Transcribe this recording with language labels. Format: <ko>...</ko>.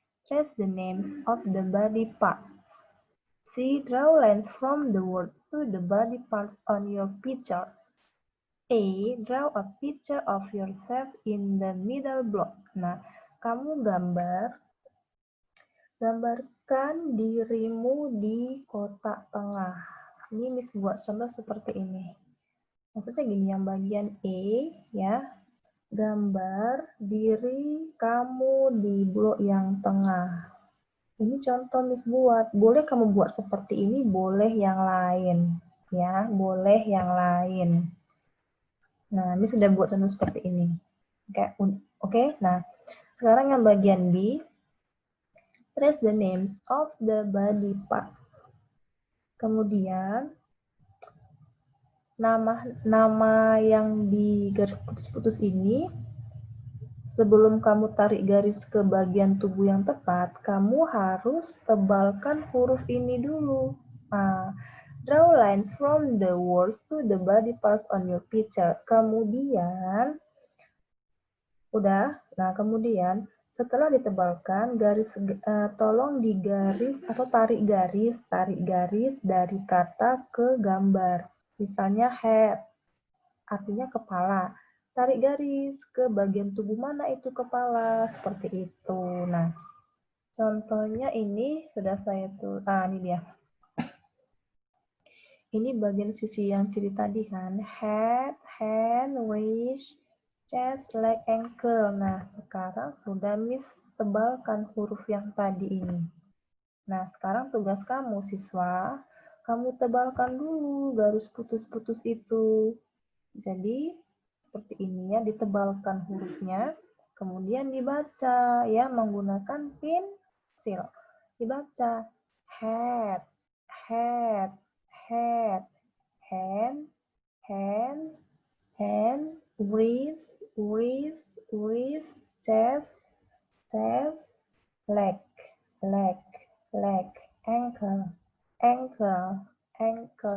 <en>Trace the names of the body parts. C. Draw lines from the words to the body parts on your picture. A. Draw a picture of yourself in the middle block.</en> <id>Nah, kamu gambarkan dirimu di kotak tengah. Ini Miss buat contoh seperti ini. Maksudnya gini, yang bagian E ya, gambar diri kamu di blok yang tengah. Ini contoh Miss buat. Boleh kamu buat seperti ini, boleh yang lain. Ya, boleh yang lain. Nah, ini sudah buat contoh seperti ini. Oke. Nah, sekarang yang bagian B.</id> <en>Trace the names of the body parts.</en> <id>Kemudian, nama yang di garis putus-putus ini, sebelum kamu tarik garis ke bagian tubuh yang tepat, kamu harus tebalkan huruf ini dulu.</id> <en>Nah, draw lines from the words to the body parts on your picture.</en> <id>Kemudian, kemudian setelah ditebalkan, tolong digaris atau tarik garis dari kata ke gambar. Misalnya head, artinya kepala. Tarik garis ke bagian tubuh mana itu kepala, seperti itu. Nah, contohnya ini sudah saya tulis. Ini dia. Ini bagian sisi yang kiri tadi kan.</id> <en>Head, hand, wrist, chest, leg, ankle.</en> <id>Nah, sekarang sudah Miss tebalkan huruf yang tadi ini. Nah, sekarang tugas kamu siswa, kamu tebalkan dulu garis putus-putus itu. Jadi, seperti ini ya, ditebalkan hurufnya, kemudian dibaca ya menggunakan pensil.</id> <en>Dibaca head, head, head, hand, hand, hand, wrist, wrist, wrist, chest, chest, leg, leg, leg, ankle, ankle, ankle.</en>